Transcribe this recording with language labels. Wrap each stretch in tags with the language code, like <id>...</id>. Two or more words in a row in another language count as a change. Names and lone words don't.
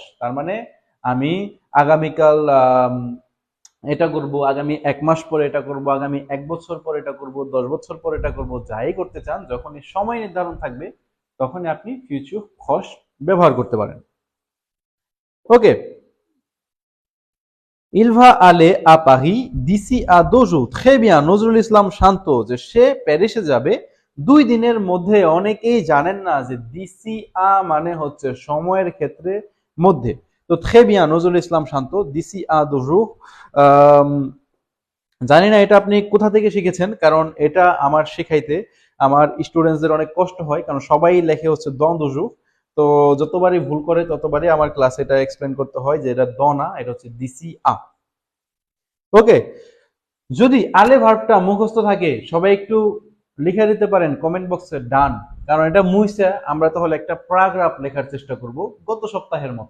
<bn>তার মানে আমি আগামীকাল এটা করব, আগামী 1 মাস পরে এটা করব, আগামী 1 বছর পরে এটা করব, 10 বছর পরে এটা করব, যাই করতে চান যখনই সময় নির্ধারণ থাকবে তখনই আপনি</bn> <fr>futur proche</fr> <bn>ব্যবহার করতে পারেন। ওকে,</bn> <fr>Il va aller à Paris d'ici à 2 jours. Très bien,</fr> <bn>নজরুল ইসলাম শান্ত যে সে প্যারিসে যাবে 2 দিনের মধ্যে। অনেকেই জানেন না যে দিসি মানে হচ্ছে সময়ের ক্ষেত্রে মধ্যে। তো</bn> <fr>très bien</fr> <bn>নজরুল ইসলাম শান্ত</bn> <fr>d'ici à 2 jours।</fr> <bn>জানি না এটা আপনি কোথা থেকে শিখেছেন, কারণ এটা আমার শেখাইতে আমার স্টুডেন্টসদের অনেক কষ্ট হয়, কারণ সবাই লেখে হচ্ছে</bn> <fr>dans deux jours.</fr> <bn>তো যতবারই ভুল করে ততবারই আমার ক্লাসে এটা এক্সপ্লেন করতে হয় যে এটা দ না, এটা হচ্ছে</bn> <fr>d'ici à.</fr> <bn>ওকে, যদি আলে ভার্বটা মুখস্থ থাকে সবাই একটু লিখে দিতে পারেন কমেন্ট বক্সে ডান, কারণ এটা মুইছে আমরা তাহলে একটা প্যারাগ্রাফ লেখার চেষ্টা করব গত সপ্তাহের মতো।</bn>